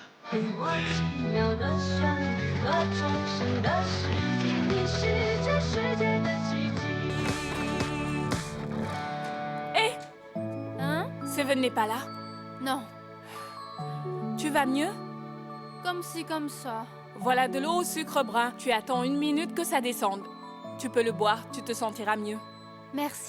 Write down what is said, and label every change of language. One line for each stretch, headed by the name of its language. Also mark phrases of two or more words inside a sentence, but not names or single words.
Chinese: 我奇妙的生命和重生的实体，你是这世界的奇迹。
French: Hé, Hein? Seven n'est pas là. Non. Tu vas mieux? Comme ci, comme ça. Voilà de l'eau au sucre brun. Tu attends 1 minute que ça descende. Tu peux le boire, tu te sentiras mieux. Merci.